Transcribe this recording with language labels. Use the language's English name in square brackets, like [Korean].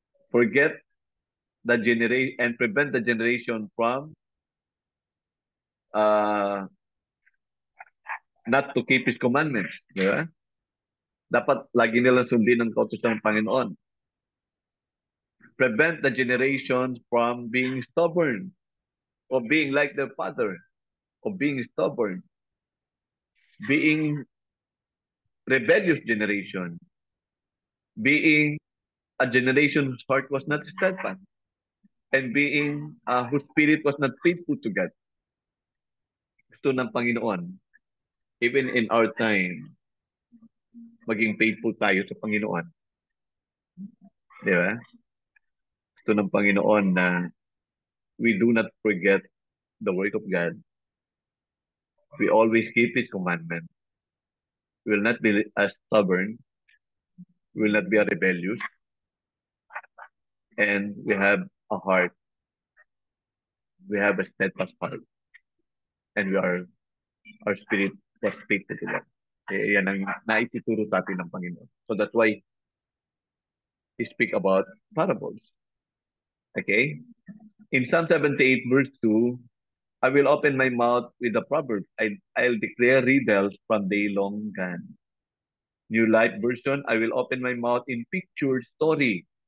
[English] Forget the generation and prevent the generation from uh, not to keep His commandments. [Filipino] Di ba? Dapat lagi nilang sundin ang kautusan ng Panginoon. [English] Prevent the generation from being stubborn or being like their father or being stubborn. Being rebellious generation. Being a generation whose heart was not steadfast. And being whose spirit was not faithful to God. [Filipino] Gusto ng Panginoon, [English] even in our time, [Filipino] maging faithful tayo sa Panginoon. Di ba? Gusto ng Panginoon na [English] we do not forget the work of God. We always keep His commandment. We will not be as stubborn. We will not be rebellious. And we have a heart. We have a steadfast heart. And we are Our spirit was faithful to God. [Filipino] Yan ang naituturo sa atin ng Panginoon. [English] So that's why He speak about parables. Okay? In Psalm 78 verse 2, I will open my mouth with the proverbs. I'll declare riddles from day long gone. New Life Version, I will open my mouth in picture story.